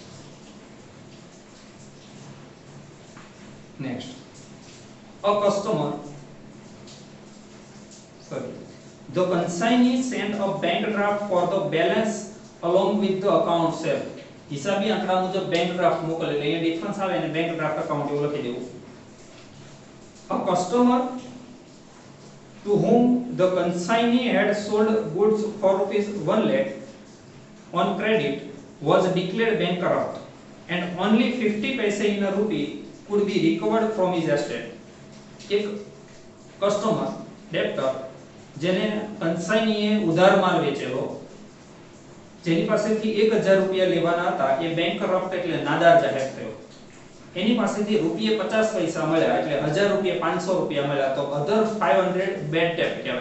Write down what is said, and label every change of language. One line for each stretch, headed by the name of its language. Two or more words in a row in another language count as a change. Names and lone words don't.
English: નેક્સ્ટ a customer the consignee sent a bank draft for the balance along with the account sale.
Gujarati: હિસાબી આંકડા મુજબ
English: bank draft
Gujarati: મોકલે એટલે અહીંયા ડિફરન્સ આવે અને
English: bank draft account
Gujarati: એવું લખી દેવું.
English: a customer to whom the consignee had sold goods for ₹1 lakh on credit was declared bankrupt and only 50 paise in a rupee could be recovered from his estate.
Gujarati: એક
English: customer debtor
Gujarati: જેને કન્સાઇનીએ ઉધાર માલ વેચેલો જેની પાસેથી 1000 રૂપિયા લેવાના હતા એ બેંકરપ્ટ એટલે નાદાર જાહેર થયો એની પાસેથી રૂપિયા 50 પૈસા મળ્યા એટલે 1000 રૂપિયા 500 રૂપિયા મળ્યા તો અધર 500
English: bad debt
Gujarati: કહેવાય.